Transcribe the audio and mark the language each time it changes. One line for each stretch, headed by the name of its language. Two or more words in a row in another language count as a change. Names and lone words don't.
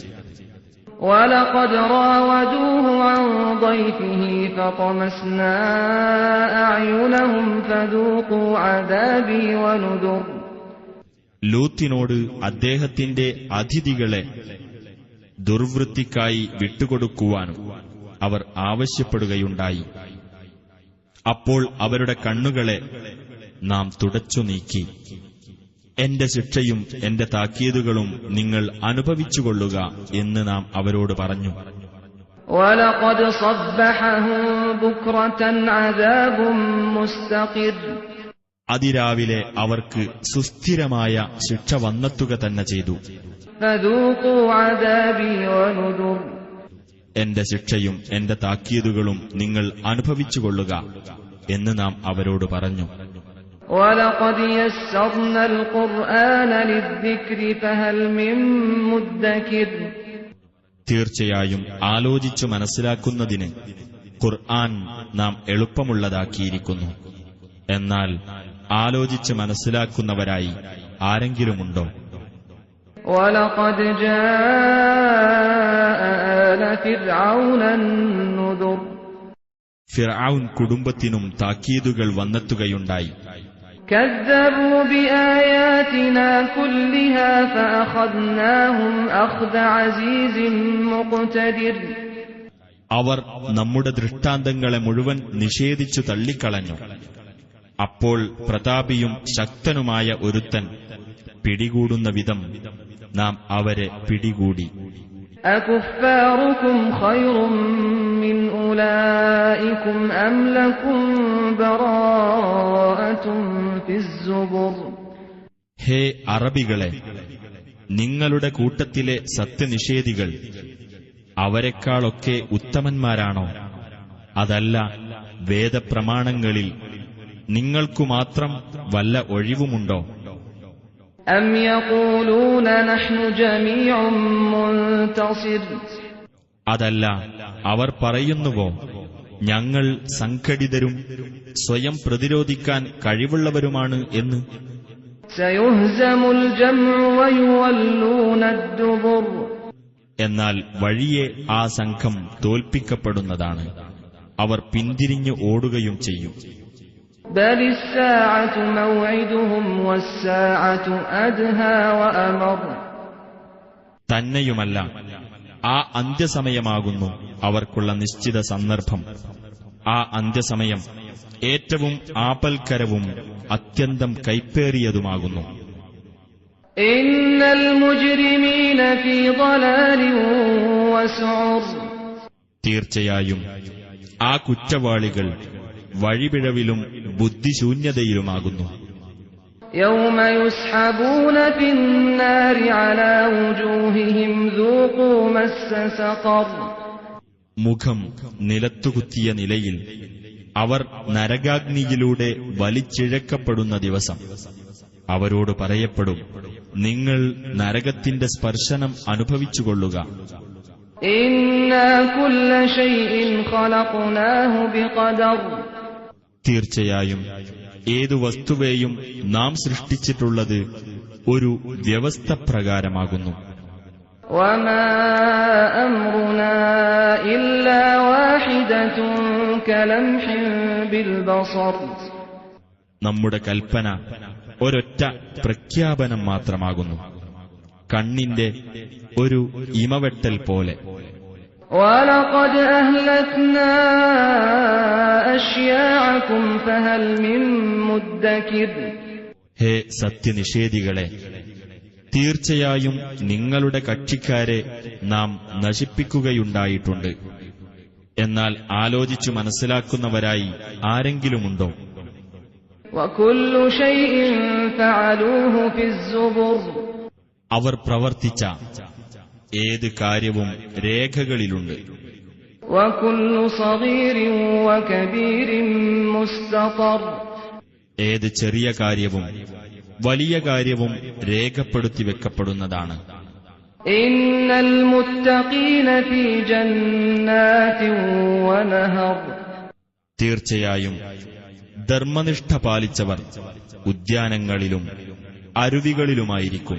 Arabic: وَلَقَدْ رَاوَدُوهُ عَن ضَيْفِهِ فَطَمَسْنَا أَعْيُنَهُمْ فَذُوقُوا عَذَابِي وَنُذُرِ
Malayalam: ലൂത്തിനോട് അദ്ദേഹത്തിന്റെ അതിഥികളെ ദുർവൃത്തിക്കായി വിട്ടുകൊടുക്കുവാനും അവർ ആവശ്യപ്പെടുകയുണ്ടായി. അപ്പോൾ അവരുടെ കണ്ണുകളെ നാം തുടച്ചു നീക്കി. എന്റെ ശിക്ഷയും എന്റെ താക്കീതുകളും നിങ്ങൾ അനുഭവിച്ചുകൊള്ളുക എന്ന് നാം അവരോട് പറഞ്ഞു.
Arabic: وَلَقَدْ صَبَّحَهُم بُكْرَةً عَذَابٌ مُسْتَقِرٌّ
Malayalam: അതിരാവിലെ അവർക്ക് സുസ്ഥിരമായ ശിക്ഷ വന്നെത്തുക തന്നെ ചെയ്തു.
Arabic: فَذُوقُوا عَذَابِي وَنُذُرِ
Malayalam: എന്റെ ശിക്ഷയും എന്റെ താക്കീതുകളും നിങ്ങൾ അനുഭവിച്ചുകൊള്ളുക എന്ന് നാം അവരോട് പറഞ്ഞു.
Arabic: وَلَقَدْ يَسَّرْنَا الْقُرْآنَ لِلذِّكْرِ فَهَلْ مِن مُّدَّكِرٍ
Malayalam: തീർച്ചയായും ആലോചിച്ചു മനസ്സിലാക്കുന്നതിന് ഖുർആൻ നാം എളുപ്പമുള്ളതാക്കിയിരിക്കുന്നു. എന്നാൽ ആലോചിച്ച് മനസ്സിലാക്കുന്നവരായി ആരെങ്കിലുമുണ്ടോ?
Arabic: وَلَقَدْ جَاءَ آلَ فِرْعَوْنَ النُّذُرُ
Malayalam: ഫിർഔൻ കുടുംബത്തിനും താക്കീതുകൾ വന്നെത്തുകയുണ്ടായി.
Arabic: كَذَّبُوا بِآيَاتِنَا كُلِّهَا فَأَخَذْنَاهُمْ أَخْذَ عَزِيزٍ مُقْتَدِرٍ
Malayalam: അവർ നമ്മുടെ ദൃഷ്ടാന്തങ്ങളെ മുഴുവൻ നിഷേധിച്ചു തള്ളിക്കളഞ്ഞു. അപ്പോൾ പ്രതാപിയും ശക്തനുമായ ഒരുത്തൻ പിടികൂടുന്ന വിധം നാം അവരെ പിടികൂടി.
Arabic: أَكُفَّارُكُمْ خَيْرٌ مِّنْ أُولَٰئِكُمْ أَمْ لَكُمْ بَرَاءَةٌ فِي الزُّبُرِ
Malayalam: ഹേ അറബികളെ, നിങ്ങളുടെ കൂട്ടത്തിലെ സത്യനിഷേധികൾ അവരെക്കാളൊക്കെ ഉത്തമന്മാരാണോ? അതല്ല, വേദപ്രമാണങ്ങളിൽ നിങ്ങൾക്കുമാത്രം വല്ല ഒഴിവുമുണ്ടോ?
Arabic: أَمْ يَقُولُونَ نَحْنُ جَمِيعٌ مُّنتَصِرٌ
Malayalam: അതല്ല, അവർ പറയുന്നുവോ ഞങ്ങൾ സംഘടിതരും സ്വയം പ്രതിരോധിക്കാൻ കഴിവുള്ളവരുമാണ് എന്ന്?
Arabic: سَيُهْزَمُ الْجَمْعُ وَيُوَلُّونَ الدُّبُرَ
Malayalam: എന്നാൽ വഴിയെ ആ സംഘം തോൽപ്പിക്കപ്പെടുന്നതാണ്. അവർ പിന്തിരിഞ്ഞു ഓടുകയും ചെയ്യും.
Arabic: بَلِ السَّاعَةُ مَوْعِدُهُمْ وَالسَّاعَةُ أَدْهَىٰ وَأَمَرُّ
Malayalam: തന്നെയുമല്ല, ആ അന്ത്യസമയമാകുന്നു അവർക്കുള്ള നിശ്ചിത സന്ദർഭം. ആ അന്ത്യസമയം ഏറ്റവും ആപൽക്കരവും അത്യന്തം കൈപ്പേറിയതുമാകുന്നു.
Arabic: إِنَّ الْمُجْرِمِينَ فِي ضَلَالٍ وَسُعُرٍ
Malayalam: തീർച്ചയായും ആ കുറ്റവാളികൾ വഴിപിഴവിലും ബുദ്ധിശൂന്യതയിലുമാകുന്നു.
Arabic: يَوْمَ يُسْحَبُونَ فِي النَّارِ عَلَى وُجُوهِهِمْ ذُوقُوا مَسَّ سَقَرَ
Malayalam: മുഖം നിലത്തുകുത്തിയ നിലയിൽ അവർ നരകാഗ്നിയിലൂടെ വലിച്ചിഴക്കപ്പെടുന്ന ദിവസം അവരോട് പറയപ്പെടും, നിങ്ങൾ നരകത്തിന്റെ സ്പർശനം അനുഭവിച്ചുകൊള്ളുക.
Arabic: إِنَّا كُلَّ شَيْءٍ خَلَقْنَاهُ بِقَدَرٍ
Malayalam: തീർച്ചയായും ഏതു വസ്തുവേയും നാം സൃഷ്ടിച്ചിട്ടുള്ളത് ഒരു വ്യവസ്ഥ പ്രകാരമാകുന്നു.
Arabic: وَمَا أَمْرُنَا إِلَّا وَاحِدَةٌ كَلَمْحٍ بِالْبَصَرِ
Malayalam: നമ്മുടെ കൽപ്പന ഒരൊറ്റ പ്രഖ്യാപനം മാത്രമാകുന്നു, കണ്ണിന്റെ ഒരു ഇമവെട്ടൽ പോലെ.
Arabic: وَلَقَدْ أَهْلَكْنَا أَشْيَاعَكُمْ فَهَلْ مِن مُّدَّكِرٍ.
Malayalam: ഹേ സത്യനിഷേധികളെ, തീർച്ചയായും നിങ്ങളുടെ കക്ഷിക്കാരെ നാം നശിപ്പിക്കുകയുണ്ടായിട്ടുണ്ട്. എന്നാൽ ആലോചിച്ചു മനസ്സിലാക്കുന്നവരായി ആരെങ്കിലുമുണ്ടോ?
Arabic: وَكُلُّ شَيْءٍ فَعَلُوهُ فِي الزُّبُرِ.
Malayalam: അവർ പ്രവർത്തിച്ച ഏത് കാര്യവും രേഖകളിലുണ്ട്.
Arabic: وَكُلُّ صَغِيرٍ وَكَبِيرٍ مُسْتَطَرٌ.
Malayalam: ഏത് ചെറിയ കാര്യവും വലിയ കാര്യവും രേഖപ്പെടുത്തി വെക്കപ്പെടുന്നതാണ്.
Arabic: إن المتقين في جنات ونهر.
Malayalam: തീർച്ചയായും ധർമ്മനിഷ്ഠ പാലിച്ചവർ ഉദ്യാനങ്ങളിലും അരുവികളിലുമായിരിക്കും.